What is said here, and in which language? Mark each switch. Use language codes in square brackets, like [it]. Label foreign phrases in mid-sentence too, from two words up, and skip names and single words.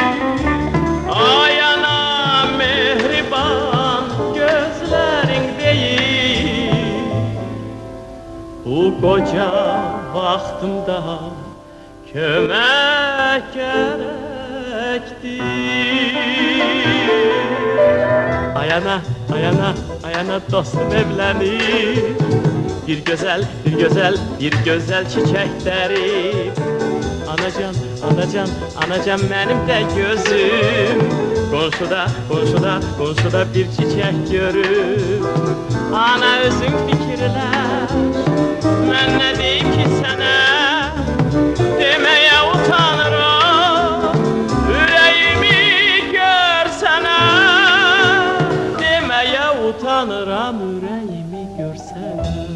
[az] Ay anam mehriban gözlərin deyil, bu qoca vaxtımda kömək gərəkdir. [tr] Ayana, ayana, ayana dostum evlenir. Bir güzel, bir güzel, bir güzel çiçekleri. Anacan, anacan, anacan benim de gözüm. Komşuda, komşuda, komşuda bir çiçek görüp [az] ana özün fikirləş. Mən nə deyim ki sənə, deməyə utanıram. Ürəyimi görsənə, deməyə utanıram. Ürəyimi görsənə.